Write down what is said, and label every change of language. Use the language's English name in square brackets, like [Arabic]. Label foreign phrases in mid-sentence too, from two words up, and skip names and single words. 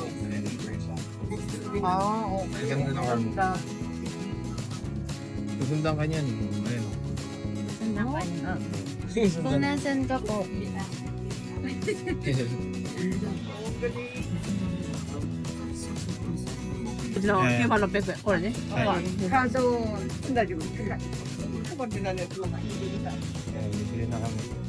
[Filipino] Okay. Ganda ng arm. Susundan ka niyan. Ayun. Kung nasan ka po? No, Eh. [Japanese] 9万600円。これね。はいカード、大丈夫。 [Filipino] Bibili na kami.